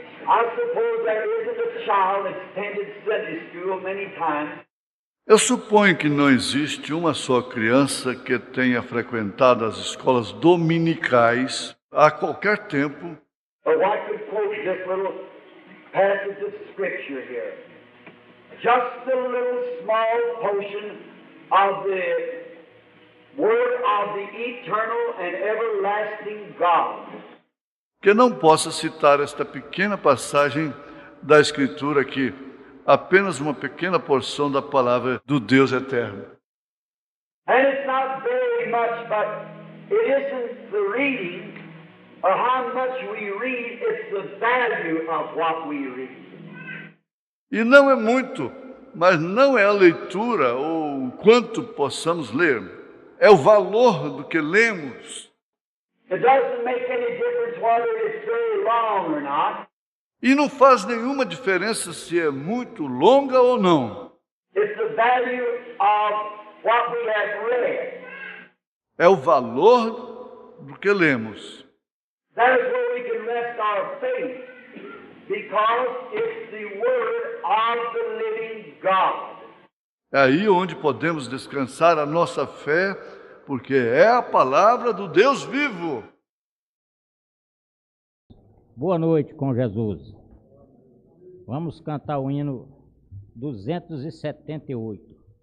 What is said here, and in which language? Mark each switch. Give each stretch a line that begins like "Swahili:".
English: I suppose there isn't a child that's attended Sunday school many times.
Portuguese: Eu suponho que não existe uma só criança que tenha frequentado as escolas dominicais a qualquer tempo,
English: But I could quote this little passage of Scripture here. Just a little small portion of the Word of the eternal and everlasting God.
Portuguese: que não possa citar esta pequena passagem da Escritura aqui, apenas uma pequena porção da palavra do Deus eterno.
English: And it's not very much, but it isn't the reading or how much we read, it's the value of what we read.
Portuguese: E não é muito, Mas não é a leitura ou o quanto possamos ler, é o valor do que lemos.
English: It doesn't make any difference whether it's very long or not.
Portuguese: E não faz nenhuma diferença se é muito longa ou não.
English: It's the value of what we have read.
Portuguese: É o valor do que lemos.
English: That is where we can rest our faith, because it's the Word of the living God.
Portuguese: É aí onde podemos descansar a nossa fé, porque é a palavra do Deus vivo. Boa noite com Jesus. Vamos cantar o hino 278.